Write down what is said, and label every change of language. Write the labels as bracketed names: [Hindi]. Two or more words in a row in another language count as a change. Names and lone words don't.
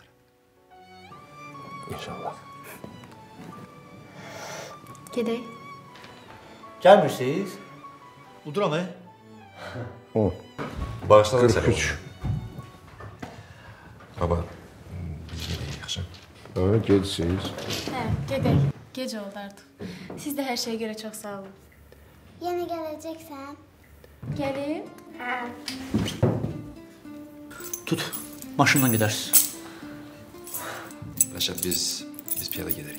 [Azerbaijani] İnşallah. Gedək. Gəlmirsiniz? Uduram, O. Bağışlanın 43. [Turkish] Baba, biz gidelim yaxşı. [Azerbaijani] Ha, gedirsiniz. Hə, gedək. Gecə oldu artıq. Siz də hər şeyə görə çox sağ olun. Yenə gələcəksən? Gəlim? Hə. Tut, maşından gedərsiniz. Rəşad, biz piyada gedərik.